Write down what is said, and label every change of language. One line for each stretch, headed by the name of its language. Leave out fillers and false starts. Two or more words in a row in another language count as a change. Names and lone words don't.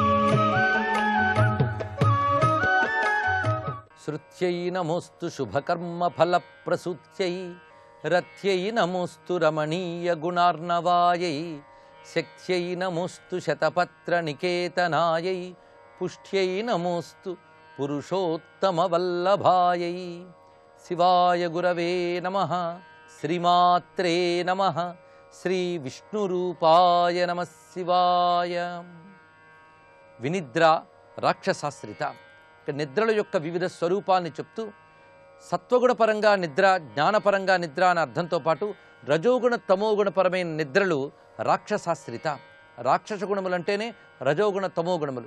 Sanskrit: श्रुत्यै नमोस्तु शुभकर्मफलप्रसूत्यै रथ्यै नमोस्तु रमणीयगुणार्णवायै शक्त्यै नमोस्तु शतपत्रनिकेतनायै पुष्ट्यै नमोस्तु पुरुषोत्तमवल्लभायै। शिवाय गुरवे नमः। श्रीमात्रे नमः। श्रीविष्णुरूपाय नमः शिवाय।
Telugu: వినిద్ర రాక్షసాశ్రిత. నిద్రల యొక్క వివిధ స్వరూపాన్ని చెప్తూ సత్వగుణ పరంగా నిద్ర, జ్ఞానపరంగా నిద్ర అనే అర్థంతో పాటు రజోగుణ తమోగుణపరమైన నిద్రలు రాక్షసాశ్రిత. రాక్షస గుణములంటేనే రజోగుణ తమోగుణములు.